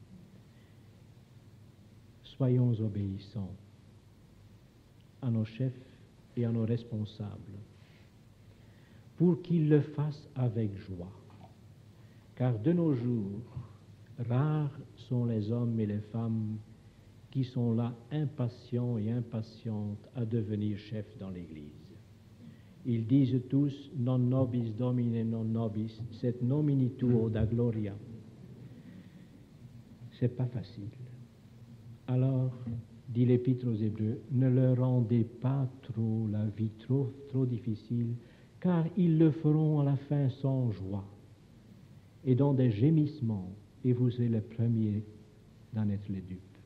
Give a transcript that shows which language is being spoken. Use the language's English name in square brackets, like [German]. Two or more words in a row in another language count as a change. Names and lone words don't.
[French] Soyons obéissants à nos chefs et à nos responsables, pour qu'ils le fassent avec joie. Car de nos jours, rares sont les hommes et les femmes qui sont là impatients et impatientes à devenir chefs dans l'Église. Ils disent tous [Latin] « non nobis domine non nobis, sed nomini tuo da gloria ». [French] C'est pas facile. Alors, dit l'Épître aux Hébreux, ne leur rendez pas trop la vie trop difficile, car ils le feront à la fin sans joie et dans des gémissements, et vous êtes les premiers d'en être les dupes.